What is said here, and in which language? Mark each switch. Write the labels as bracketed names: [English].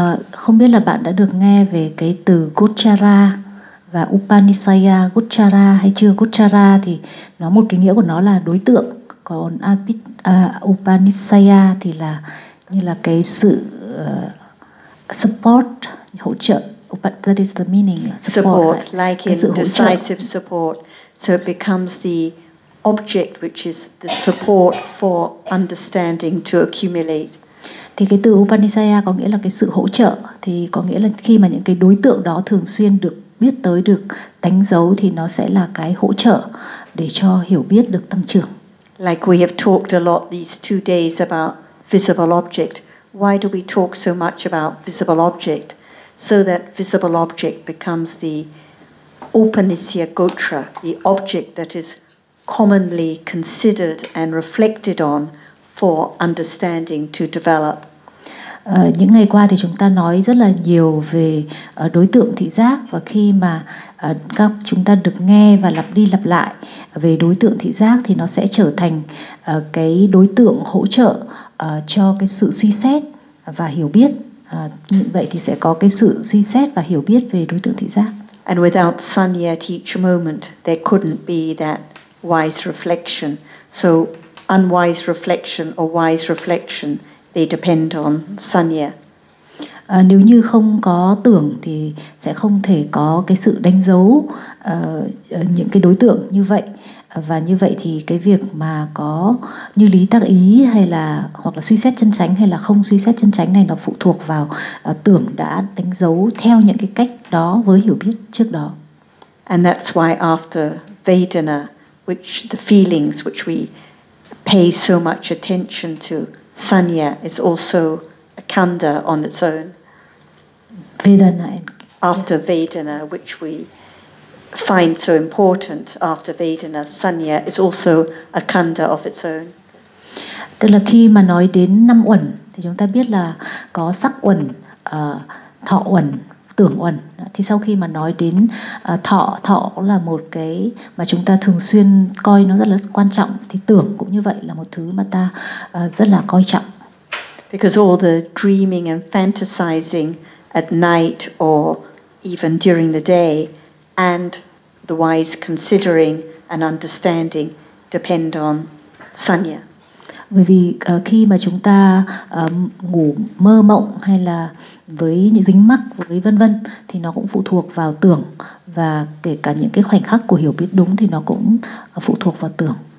[Vietnamese] Không biết là bạn đã được nghe về cái từ Gotra và Upanisaya Gotra hay chưa. Gotra thì nó một cái nghĩa của nó là đối tượng, còn Upanisaya thì là như là cái sự support, hỗ trợ. [English] But that is the meaning. Support, like in decisive support. So it becomes the object which is the support for understanding to accumulate. [Vietnamese] Thì cái từ Upanisaya có nghĩa là cái sự hỗ trợ. Thì có nghĩa là khi mà những cái đối tượng đó thường xuyên được biết tới, được đánh dấu, thì nó sẽ là cái hỗ trợ để cho hiểu biết được tăng trưởng. [English] Like we have talked a lot these two days about visible object. Why do we talk so much about visible object? So that visible object becomes the Upanisya Gotra, the object that is commonly considered and reflected on for understanding to develop. [Vietnamese] Những ngày qua thì chúng ta nói rất là nhiều về đối tượng thị giác, và khi mà các chúng ta được nghe và lặp đi lặp lại về đối tượng thị giác thì nó sẽ trở thành cái đối tượng hỗ trợ cho cái sự suy xét và hiểu biết. Như vậy thì sẽ có cái sự suy xét và hiểu biết về đối tượng thị giác. [English] And without sanya at each moment, there couldn't be that wise reflection. So unwise reflection or wise reflection, they depend on sanya. [Vietnamese] Nếu như không có tưởng thì sẽ không thể có cái sự đánh dấu những cái đối tượng như vậy. Và như vậy thì cái việc mà có như lý tác ý hay là hoặc là suy xét chân chánh hay là không suy xét chân chánh này, nó phụ thuộc vào tưởng đã đánh dấu theo những cái cách đó với hiểu biết trước đó. [English] And that's why after Vedana, which the feelings which we pay so much attention to, sanya is also a kanda on its own. [Pali] Vedana. [English] After Vedana, which we find so important, after Vedana, sanya is also a kanda of its own. [Vietnamese] Tức là khi mà nói đến năm uẩn thì chúng ta biết là có sắc uẩn, thọ uẩn, tưởng uẩn. Thì sau khi mà nói đến thọ, thọ là một cái mà chúng ta thường xuyên coi nó rất là quan trọng, thì tưởng cũng như vậy, là một thứ mà ta rất là coi trọng. [English] Because all the dreaming and fantasizing at night or even during the day, and the wise considering and understanding depend on sanya. [Vietnamese] Bởi vì khi mà chúng ta ngủ mơ mộng hay là với những dính mắc với vân vân thì nó cũng phụ thuộc vào tưởng, và kể cả những cái khoảnh khắc của hiểu biết đúng thì nó cũng phụ thuộc vào tưởng.